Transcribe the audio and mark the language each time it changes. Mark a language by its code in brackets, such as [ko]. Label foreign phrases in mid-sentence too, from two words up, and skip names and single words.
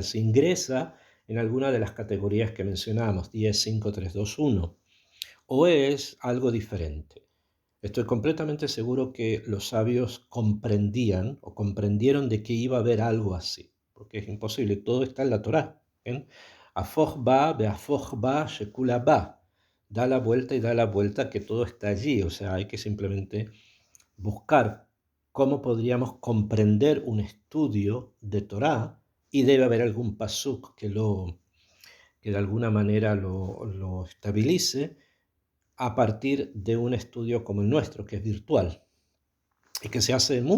[es] Se ingresa en alguna de las categorías que mencionamos, 10, 5, 3, 2, 1, o es algo diferente. Estoy completamente seguro que los sabios comprendían o comprendieron de que iba a haber algo así, porque es imposible, todo está en la Torá. [arc] הפוך בה והפוך בה דכולה בה. [es] Da la vuelta y da la vuelta, que todo está allí. O sea, hay que simplemente buscar cómo podríamos comprender un estudio de Torá, y debe haber algún pasuk que de alguna manera lo estabilice a partir de un estudio como el nuestro, que es virtual y que se hace mucho.